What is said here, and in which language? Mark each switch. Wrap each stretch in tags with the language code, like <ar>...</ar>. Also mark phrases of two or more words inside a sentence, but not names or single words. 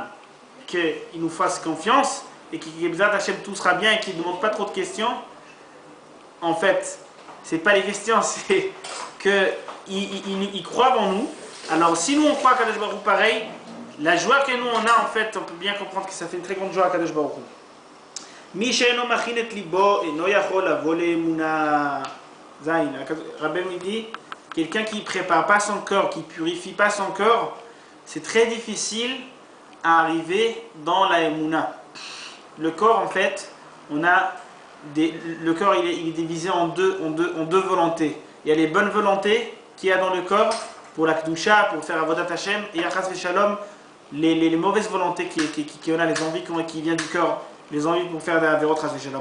<fr>Qu'il nous fasse confiance, et qu'il tout sera bien, et qu'il ne demande pas trop de questions. En fait, c'est pas les questions, c'est qu'il croit en nous. Alors si nous on croit à</fr> <he>קדוש ברוך הוא</he> <fr>pareil, la joie que nous on a en fait, on peut bien comprendre que ça fait une très grande joie à</fr> <he>קדוש ברוך הוא. מי שאינו מכין את לבו אינו יכול לבוא לאמונה.</he> <fr>Zayin, Rabbi nous dit, quelqu'un qui prépare pas son corps, qui purifie pas son corps, c'est très difficile à arriver dans la emuna. Le corps en fait, le corps il est divisé en deux volontés. Il y a les bonnes volontés qu'il y a dans le corps pour la Kedusha, pour faire</fr> <he>עבודת השם,</he> <fr>et il y a</fr> <he>חס ושלום,</he> <fr>les mauvaises volontés qui on a, les envies qui viennent du corps, les envies pour faire des</fr> <he>עבירות חס ושלום.</he>